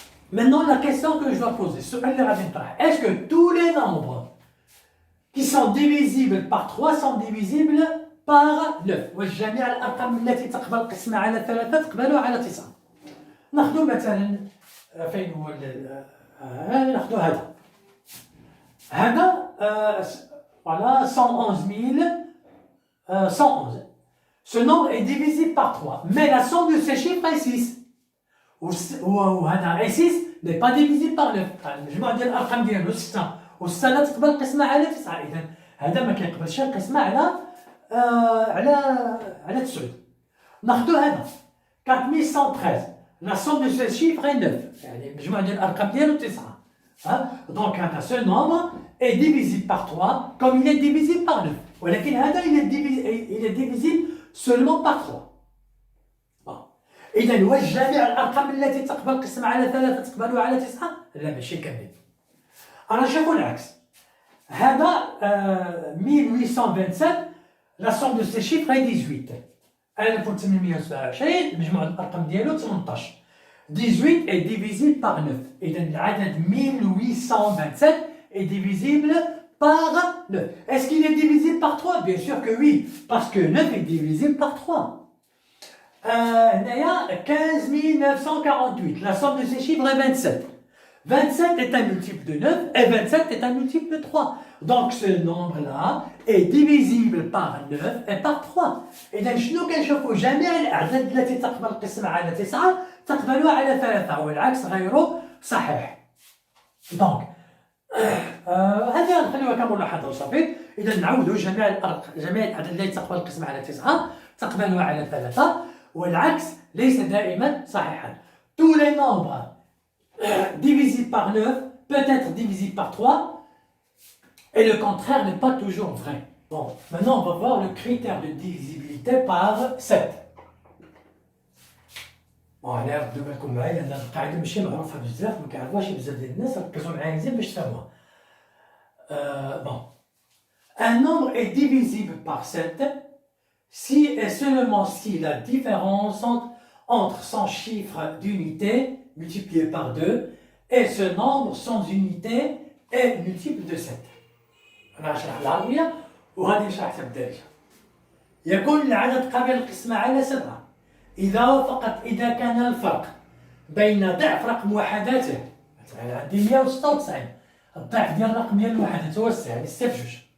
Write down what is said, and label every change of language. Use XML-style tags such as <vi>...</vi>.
<fr>Maintenant, la question que je dois poser, est-ce que tous les nombres qui sont divisibles par 3 sont divisibles par 9?</fr> <ar>وجميع الأرقام التي تقبل القسمة على 3 تقبلها على 9. ناخذ مثلا فين هو ناخذ هذا voilà 111.</ar> <fr>Ce nombre est divisible par 3, mais la somme de ces chiffres est 6.</fr> <ar>وهذا اي</ar> <fr>6 n'est pas divisible par 9.</fr> <ar>المجموع ديال الارقام ديالو 6 و6 لا تقبل القسمه على 9. اذا هذا ما كيقبلش القسمه على 9. ناخذ هذا 4113.</ar> <fr>La somme de ces chiffres est 9.</fr> <ar>يعني المجموع ديال الارقام ديالو 9.</ar> <fr>Donc هذا ce nombre est divisible par 3 comme il est divisible par 9.</fr> <ar>ولكن هذا</ar> <fr>il est divisible seulement par 3.</fr> <ar>إذا واش جميع الأرقام التي تقبل القسمة على 3 تقبلها على 9؟ لا ماشي كاملين. أنا نشوفوا العكس.</ar> <fr>هذا 1827 la somme de ces chiffres est 18.</fr> <ar>1827 مجموع الأرقام ديالو 18.</ar> <fr>18 est divisible par 9.</fr> <ar>إذا العدد</ar> <fr>1827 est divisible par 9. Est-ce qu'il est divisible par 3? Bien sûr que oui, parce que 9 est divisible par 3.</fr> <ar>هنايا 15948.</ar> <fr>La somme de ces chiffres est 27. 27 est un multiple de 9 et 27 est un multiple de 3. Donc ce nombre-là est divisible par 9 et par 3.</fr> <ar>إذا شنو كنشوفوا؟ جميع الأعداد التي تقبل القسمة على 9 تقبلها على 3 والعكس غير صحيح. دونك هذه نخليوها كملاحظة وصافي. إذا نعودوا جميع الأعداد التي تقبل القسمة على 9 تقبلها على 3 والعكس ليس دائما صحيحا.</ar> <fr>Tous les nombres divisibles par 9 peut être divisibles par 3 et le contraire n'est pas toujours vrai. Bon, maintenant on va voir le critère de divisibilité par 7.</fr> <ar>Bon, على ردوا بالكم معايا لأن القاعدة ماشي معروفة بزاف، ما كيعرفوهاش بزاف ديال الناس، ركزوا معايا مزيان باش تفهموها.</ar> <fr>Bon. Un nombre est divisible par 7 si et seulement si la différence entre son chiffre d'unité multiplié par 2 et ce nombre sans unité est multiple de 7.</fr> <ar>أنا هشرح العربية وغادي نشرح حتى بالدارجة. يكون العدد قابل للقسمة على 7 إذا وفقط إذا كان الفرق بين ضعف رقم وحداته. مثلا عندي 196 الضعف ديال الرقم ديال الوحدات هو 6 يعني 6 في 2.</ar>